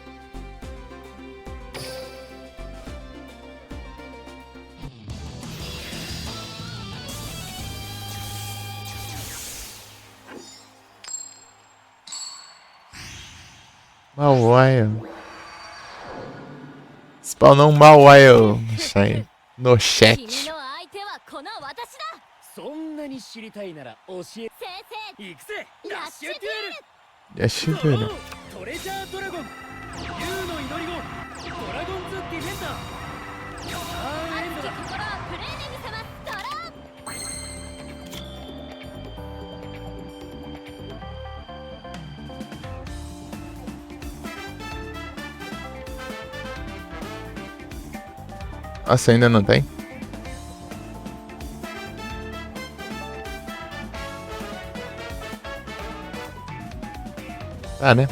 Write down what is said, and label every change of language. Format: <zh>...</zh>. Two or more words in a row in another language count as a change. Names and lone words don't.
<pt>Mawile. Spawnou um Mawile no chat.</pt> <ja>君の相手はこの私だ。そんなに知りたいなら教え先生、行くぜやっ教えてやる</ja> <pt>Já chegou, né?</pt> <ja>トレジャードラゴン U の祈り子ドラゴンズディフェンダーターンエンドだ熱き心をプレイで見せます。ドロー。</ja> <pt>Nossa, ainda não tem? Tá, né?</pt>